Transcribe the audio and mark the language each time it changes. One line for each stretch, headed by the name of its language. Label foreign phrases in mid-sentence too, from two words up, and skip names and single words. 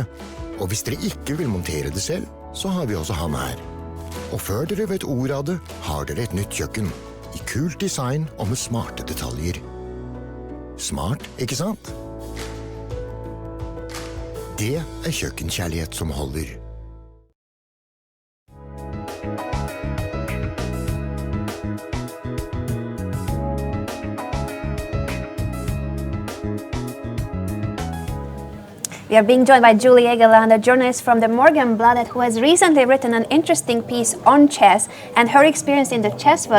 Norwegian: Og hvis dere ikke vil montere det selv, så har vi også ham her. Og før dere vet ordet av det, har dere et nytt kjøkken. I kult design og med smarte detaljer. Smart, ikke sant? Det er kjøkkenkjærlighet som holder.
English: We are being joined by Julie Egeland, a journalist from the Morgenbladet who has recently written an interesting piece on chess and her experience in the chess world.